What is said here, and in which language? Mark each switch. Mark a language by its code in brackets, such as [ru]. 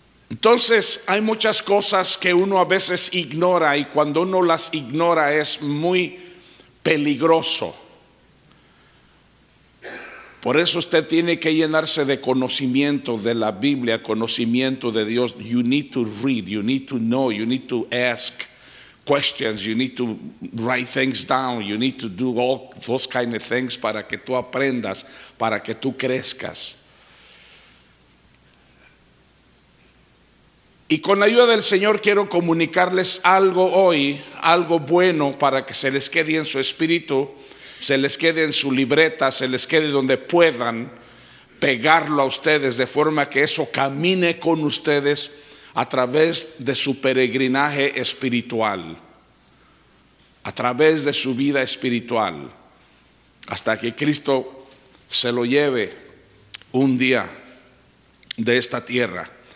[es] Entonces hay muchas cosas que uno a veces ignora y cuando uno las ignora es muy peligroso. Por eso usted tiene que llenarse de conocimiento de la Biblia, conocimiento de Dios. [en] You need to read, you need to know, you need to ask questions, you need to write things down, you need to do all those kind of things [es] para que tú aprendas, para que tú crezcas. Y con la ayuda del Señor quiero comunicarles algo hoy, algo bueno para que se les quede en su espíritu, se les quede en su libreta, se les quede donde puedan pegarlo a ustedes de forma que eso camine con ustedes a través de su peregrinaje espiritual, a través de su vida espiritual, hasta que Cristo se lo lleve un día de esta tierra.